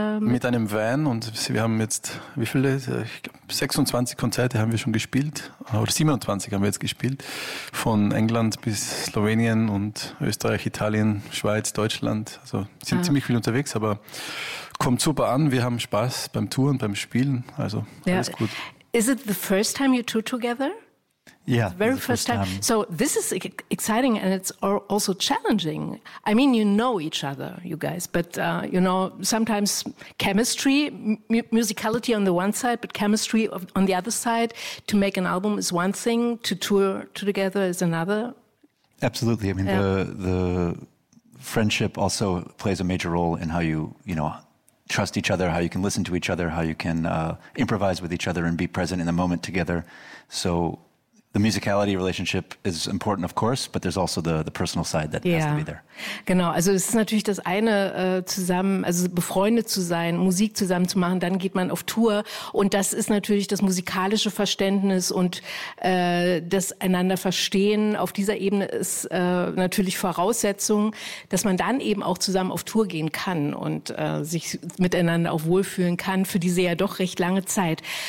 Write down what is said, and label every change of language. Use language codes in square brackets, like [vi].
[de] Mit einem Van und wir haben jetzt, wie viele, ich glaube, 26 Konzerte haben wir schon gespielt, oder 27 haben wir jetzt gespielt, von England bis Slowenien und Österreich, Italien, Schweiz, Deutschland. Also sind ziemlich viel unterwegs, aber kommt super an, wir haben Spaß beim Touren, beim Spielen, also alles gut. [en] Is it the first time you tour together? Yeah, very first time. So this is exciting and it's also challenging. I mean, you know each other, you guys, but you know, sometimes chemistry, musicality on the one side, but chemistry on the other side, to make an album is one thing, to tour together is another. Absolutely. I mean, the friendship also plays a major role in how you know, trust each other, how you can listen to each other, how you can improvise with each other and be present in the moment together. So the musicality relationship is important, of course, but there's also the personal side that has to be there. [de] Genau, also es ist natürlich das eine, zusammen, also befreundet zu sein, Musik zusammen zu machen, dann geht man auf Tour und das ist natürlich das musikalische Verständnis und das einander verstehen. Auf dieser Ebene ist natürlich Voraussetzung, dass man dann eben auch zusammen auf Tour gehen kann und sich miteinander auch wohlfühlen kann für diese ja doch recht lange Zeit.